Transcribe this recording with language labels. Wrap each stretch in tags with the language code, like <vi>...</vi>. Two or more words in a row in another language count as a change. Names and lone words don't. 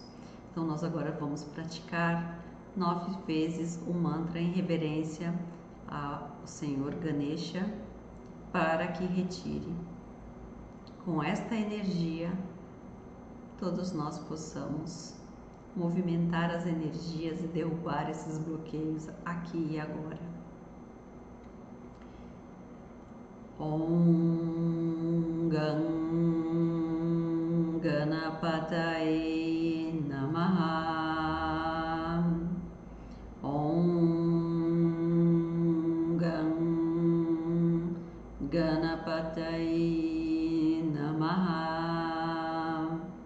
<pt>Então nós agora vamos praticar 9 vezes o mantra em reverência ao Senhor Ganesha para que retire com esta energia todos nós possamos movimentar as energias e derrubar esses bloqueios aqui e agora.</pt> <sa>Om Gam Ganapataye Namaha. Om Gam Ganapataye Namaha.</sa>